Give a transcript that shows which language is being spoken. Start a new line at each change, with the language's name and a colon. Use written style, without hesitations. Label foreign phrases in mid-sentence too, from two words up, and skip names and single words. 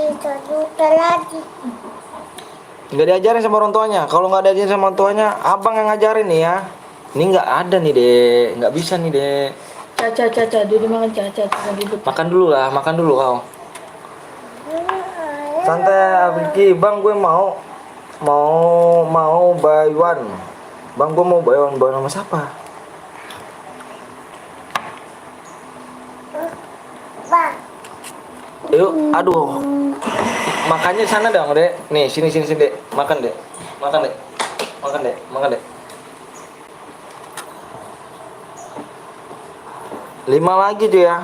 Indonesian: Nggak diajarin sama orang tuanya. Kalau nggak diajarin sama orang tuanya, abang yang ngajarin nih ya. Ini nggak ada nih dek, nggak bisa nih dek. Caca, dulu makan caca gitu. Makan dulu lah, makan dulu kau. Santai Abiki, bang gue mau
English: buy one.
Indonesian: Bang gue mau
English: buy one
Indonesian: sama siapa? Yuk, aduh. Makannya sana dong, Dek. Nih, sini, Dek. Makan, Dek. Makan, Dek. 5 lagi tuh ya.